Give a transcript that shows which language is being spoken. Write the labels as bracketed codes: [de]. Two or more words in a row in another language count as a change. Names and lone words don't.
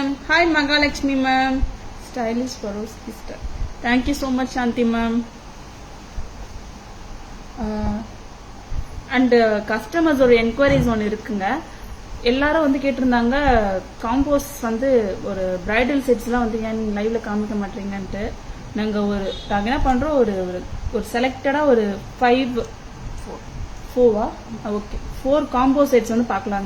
[en] Hi Magalakshmi ma'am. Stylish Swarovski star. Thank you so much Shanti ma'am. And customers [ta] ஒரு என்கொயரிஸ் ஒன்று இருக்குங்க. எல்லாரும் வந்து கேட்டிருந்தாங்க காம்போஸ் வந்து ஒரு [en] bridal setslam [ta] வந்து ஏன் லைவ்ல காமிக்க மாட்டீங்கன்ட்டு. நாங்கள் என்ன பண்ணுறோம், ஒரு செலக்டடாக ஒரு 4 [en] combo sets [ta] வந்து பார்க்கலாங்க.